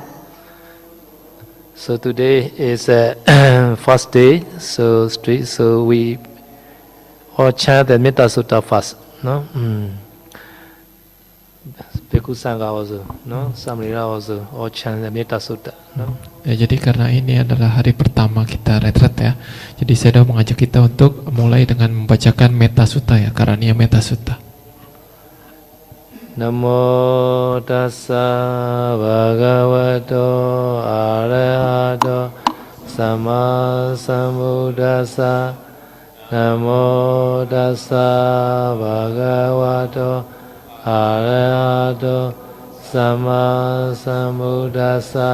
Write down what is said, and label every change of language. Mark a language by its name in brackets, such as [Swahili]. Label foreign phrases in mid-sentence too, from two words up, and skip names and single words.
[English] So today is first day, so we all chant the Metta Sutta first, no? Bhikkhu Sangha also, no? Samrira also all chant the Metta Sutta, no? [Indonesian] Ya, jadi karena ini adalah hari pertama kita retret ya, jadi saya mengajak kita untuk mulai dengan membacakan Metta Sutta ya, Karaniya Metta Sutta. [Pali] Namo tassa bhagavato arahato samma sambuddhassa. Namo tassa bhagavato arahato samma sambuddhassa.